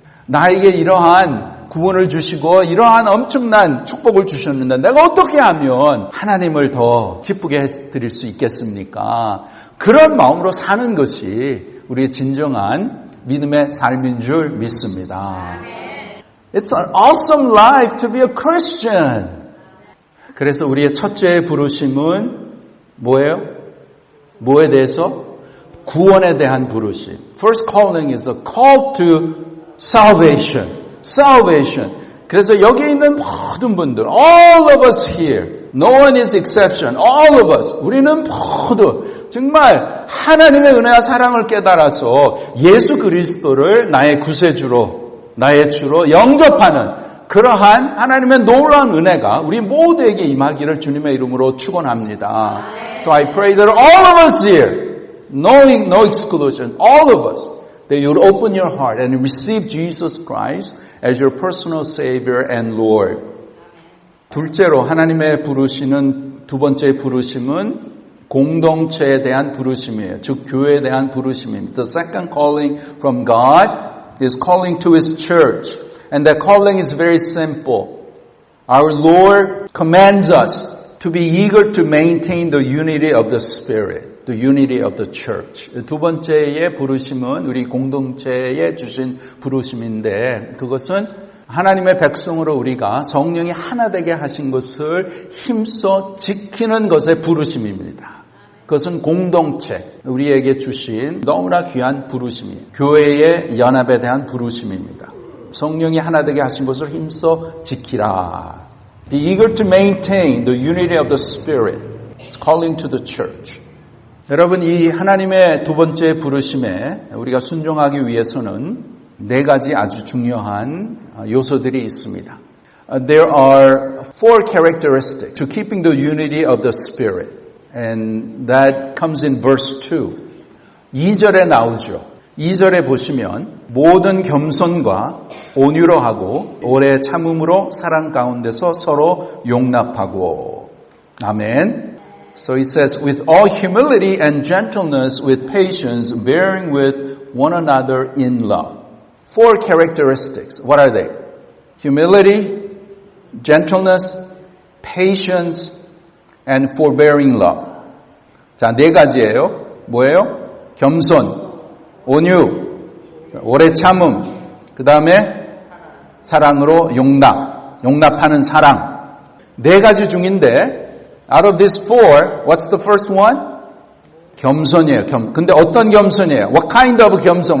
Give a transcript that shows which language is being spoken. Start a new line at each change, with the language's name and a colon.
Korean: 나에게 이러한 구원을 주시고 이러한 엄청난 축복을 주셨는데 내가 어떻게 하면 하나님을 더 기쁘게 해드릴 수 있겠습니까? 그런 마음으로 사는 것이 우리의 진정한 믿음의 삶인 줄 믿습니다.
English: It's an awesome life to be a Christian.
Korean: 그래서 우리의 첫째 부르심은 뭐예요? 뭐에 대해서? 구원에 대한 부르심.
English: First calling is a call to salvation.
Korean: 그래서 여기 있는 모든 분들,
English: all of us here, no one is exception, all of us,
Korean: 우리는 모두 정말 하나님의 은혜와 사랑을 깨달아서 예수 그리스도를 나의 구세주로, 나의 주로 영접하는 그러한 하나님의 놀라운 은혜가 우리 모두에게 임하기를 주님의 이름으로 축원합니다.
English: So I pray that all of us here, no exclusion, all of us, that you would open your heart and receive Jesus Christ as your personal Savior and Lord.
Korean: 둘째로 하나님의 부르시는 두 번째 부르심은 공동체에 대한 부르심이에요. 즉 교회에 대한 부르심입니다.
English: The second calling from God is calling to His church. And that calling is very simple. Our Lord commands us to be eager to maintain the unity of the Spirit, the unity of the church.
Korean: 두 번째의 부르심은 우리 공동체에 주신 부르심인데 그것은 하나님의 백성으로 우리가 성령이 하나 되게 하신 것을 힘써 지키는 것의 부르심입니다. 그것은 공동체, 우리에게 주신 너무나 귀한 부르심이에요. 교회의 연합에 대한 부르심입니다. 성령이 하나 되게 하신 것을 힘써 지키라.
English: Be eager to maintain the unity of the Spirit. It's calling to the church.
Korean: 여러분, 이 하나님의 두 번째 부르심에 우리가 순종하기 위해서는 네 가지 아주 중요한 요소들이 있습니다.
English: There are four characteristics to keeping the unity of the Spirit. And that comes in verse 2.
Korean: 2절에 나오죠. 2절에 보시면 모든 겸손과 온유로 하고 오래 참음으로 사랑 가운데서 서로 용납하고. 아멘.
English: So it says, with all humility and gentleness, with patience, bearing with one another in love. Four characteristics. What are they? Humility, gentleness, patience, and forbearing love.
Korean: 자, 네 가지예요. 뭐예요? 겸손, 온유, 오래 참음, 그 다음에 사랑으로 용납하는 사랑. 네 가지 중인데,
English: out of these four, what's the first one?
Korean: 겸손이에요. 근데 어떤 겸손이에요?
English: What kind of 겸손?